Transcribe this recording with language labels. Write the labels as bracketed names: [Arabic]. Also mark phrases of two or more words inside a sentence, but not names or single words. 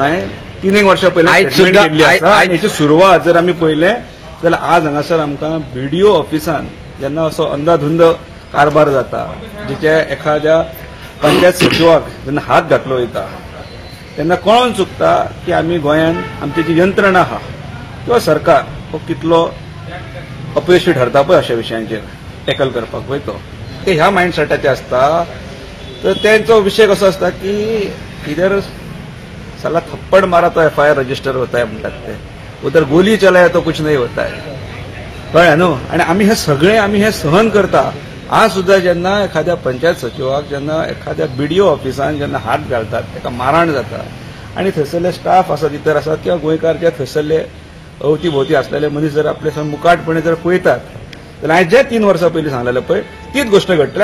[Konkani] हांवें 3 वर्सां पयलीं हेची सुरवात जर आमी पळयलें जाल्यार आज हांगासर आमकां बीडीओ ऑफिसान जेन्ना असो अंधाधुंद कारभार जाता, जेच्या एखाद्या पंचायत सचिवाक जेन्ना हात घातलो वयता तेन्ना कळोन चुकता की आमी गोंयांत आमची जी यंत्रणा आहा किंवा सरकार हो कितलो अपयशी ठरता पळय अशा विशयांचेर टॅकल करपाक पळय तो ते ह्या मायंडसेटाचे आसता. तर त्यांचो विषय कसो आसता की [Hindi] इधर साला थप्पड मारा तो FIR रजिस्टर होता है [Konkani] म्हणटात ते, [Hindi] उधर गोली चलाया तो कुछ नहीं होता है. [Konkani] कळ्ळें न्हू. आनी आमी हे सहन करता. आज सुद्धा जेन्ना एखाद्या पंचायत सचिवाक जेन्ना एखाद्या BDO ऑफिसान जेन्ना हात घालतात ताका मारहाण जाता आनी थंयसरले स्टाफ आसा भितर आसात किंवा गोंयकार जे थंयसरले अवती भोवती असलेले मनीस जर आपले मुकाटपणे जर पळयतात जाल्यार हांवें जे 3 वर्सां पयलीं सांगलेलें पळय तीच गोष्ट घडटली.